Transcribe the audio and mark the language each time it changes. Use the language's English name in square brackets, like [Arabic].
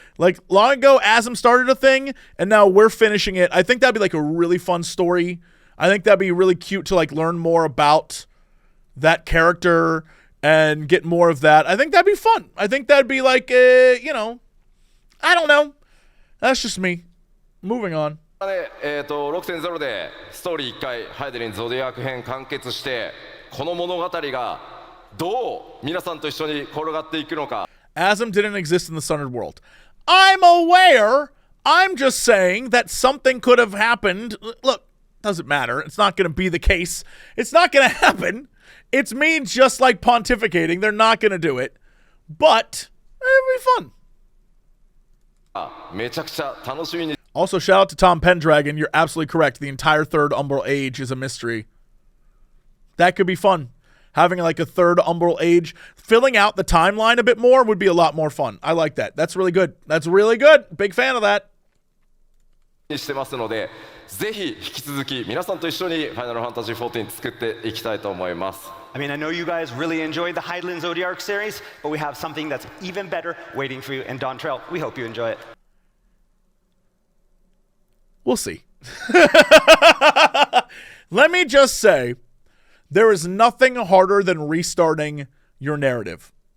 [English] Like, long ago, Azam started a thing, and now we're finishing it. I think that'd be, like, a really fun story. I think that'd be really cute to, like, learn more about that character and get more of that. I think that'd be fun. I think that'd be, like, I don't know. That's just me. Moving on. [Japanese] 6.0 でストーリー1回ハイデリンゾディアーク編完結して、この物語がどう皆さんと一緒に転がっていくのか。 [English] Azam didn't exist in the Sundered World. I'm aware. I'm just saying that something could have happened. Look, doesn't matter. It's not going to be the case. It's not going to happen. It's me just like pontificating. They're not going to do it. But it'll be fun. [Japanese] めちゃくちゃ楽しみに。 [English] Also, shout out to Tom Pendragon. You're absolutely correct. The entire third Umbral Age is a mystery. That could be fun. having like a third Umbral Age, filling out the timeline a bit more would be a lot more fun. I like that. That's really good. That's really good. Big fan of that. [Japanese] にしてますので、ぜひ引き続き皆さんと一緒にファイナルファンタジー14作っていきたいと思います。 [English] I mean, I know you guys really enjoyed the Hydaelyn Zodiark series, but we have something that's even better waiting for you in Dawntrail. We hope you enjoy it. We'll see. Let me just say, there is nothing harder than restarting your narrative.